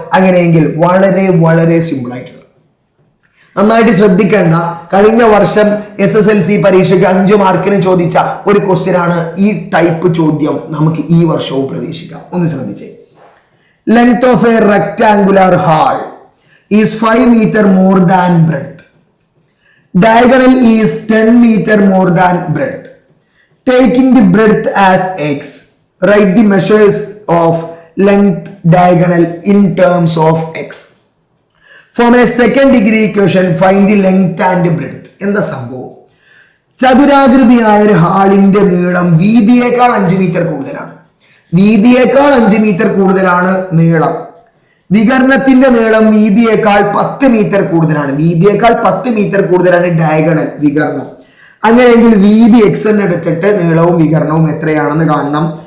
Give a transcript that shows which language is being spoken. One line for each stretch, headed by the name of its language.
Malayalam: അങ്ങനെയെങ്കിൽ വളരെ സിമ്പിൾ ആയിട്ടുള്ള, നന്നായിട്ട് ശ്രദ്ധിക്കേണ്ട, കഴിഞ്ഞ വർഷം SSLC പരീക്ഷയ്ക്ക് 5 മാർക്കിന് ചോദിച്ച ഒരു ക്വസ്റ്റ്യൻ ആണ്. ഈ ടൈപ്പ് ചോദ്യം നമുക്ക് ഈ വർഷവും പ്രതീക്ഷിക്കാം. ഒന്ന് ശ്രദ്ധിച്ചേ.
English: Length of a rectangular hall is 5 meter more than breadth. Diagonal is 10 meter more than breadth. Taking the breadth as x, write the measures of length diagonal in terms of x. From a second degree equation, find the length and breadth.
Malayalam: എന്താ സംഭവം? ചതുരാകൃതിയായ ഒരു ഹാളിന്റെ നീളം വീതിയേക്കാൾ 5 metre കൂടുതലാണ്. വീതിയേക്കാൾ 5 metre കൂടുതലാണ് നീളം. വികർണത്തിന്റെ നീളം വീതിയേക്കാൾ 10 metre കൂടുതലാണ്. വീതിയേക്കാൾ 10 metre കൂടുതലാണ് ഡയഗണൽ, വികർണം. അങ്ങനെയെങ്കിൽ വീതി x എന്ന് എടുത്തിട്ട് നീളവും വികർണവും എത്രയാണെന്ന് കാണണം.